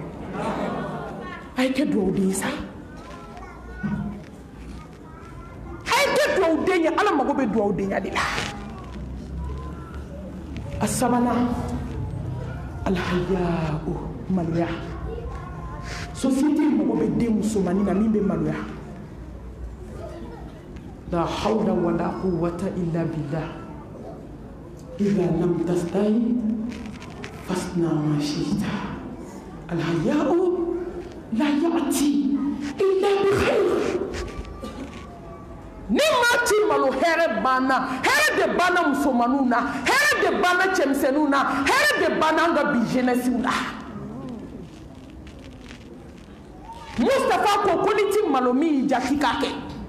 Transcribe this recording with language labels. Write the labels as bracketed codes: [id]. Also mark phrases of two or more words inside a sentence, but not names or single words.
[bm] a ye kɛ duwawu den ye sa a ye kɛ duwawu den ye ala mago bɛ duwawu denya de la a sabanan alhaya'u maloya société mago bɛ den musomanin na min bɛ maloya la [ar] حول ولا قوة إلا بالله إذا لم تستحي فاصنع ما شئت الحياء لا يأتي إلا بخير [bm] ni ma ti malo hɛrɛ de banna musomaninw na hɛrɛ de banna cɛmisɛnninw na hɛrɛ de banna an ka bi jeunesse la Mustafa ko ni ti malo min ja k'i k'a kɛ